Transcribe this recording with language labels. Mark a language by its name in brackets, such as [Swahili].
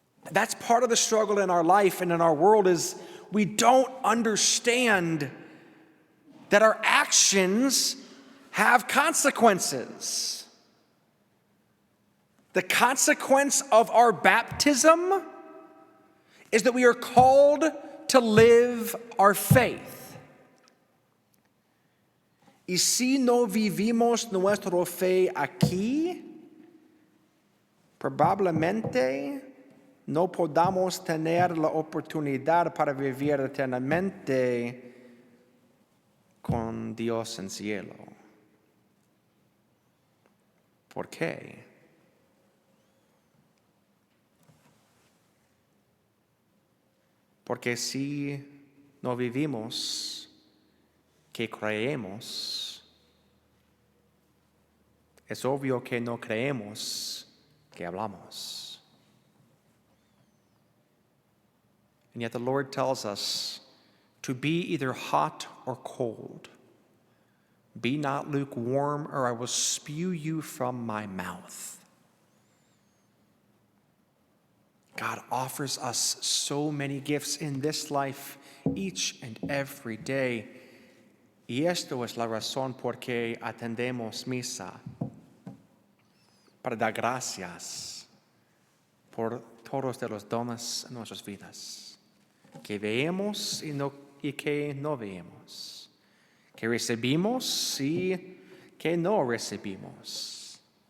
[English] That's part of the struggle in our life and in our world is we don't understand that our actions have consequences. The consequence of our baptism is that we are called to live our faith. [Spanish] Y si no vivimos nuestra fe aquí, probablemente no podamos tener la oportunidad para vivir eternamente con Dios en cielo. ¿Por qué? Porque si no vivimos que creemos, es obvio que no creemos que hablamos. [English] And yet the Lord tells us to be either hot or cold. Be not lukewarm, or I will spew you from my mouth. God offers us so many gifts in this life each and every day. [Spanish] Y esto es la razón por que atendemos misa, para dar gracias por todos de los dones en nuestras vidas, que veemos y que no vemos, que recibimos y que no recibimos.